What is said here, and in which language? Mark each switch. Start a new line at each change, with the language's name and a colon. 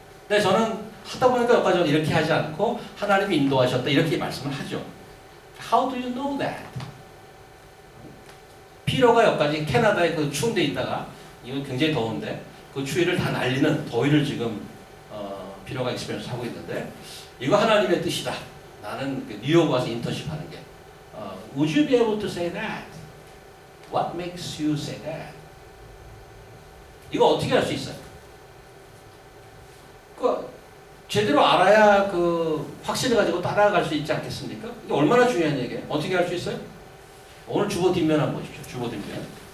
Korean: 근데 저는 하다 보니까 여기까지 이렇게 하지 않고 하나님이 인도하셨다 이렇게 말씀을 하죠.
English: How do you know that?
Korean: 피로가 여기까지 캐나다에 그 추운 데 있다가 이건 굉장히 더운데 그 추위를 다 날리는 더위를 지금 피로가 익스피리언스 하고 있는데 이거 하나님의 뜻이다. 나는 뉴욕 와서 인턴십 하는 게
English: Would you be able to say that? What makes you say that?
Korean: 이거 어떻게 할 수 있어요? 제대로 알아야 그 확신을 가지고 따라갈 수 있지 않겠습니까? 이게 얼마나 중요한 얘기예요? 어떻게 할 수 있어요? 오늘 주보 뒷면 한번 보십시오. 주보 뒷면.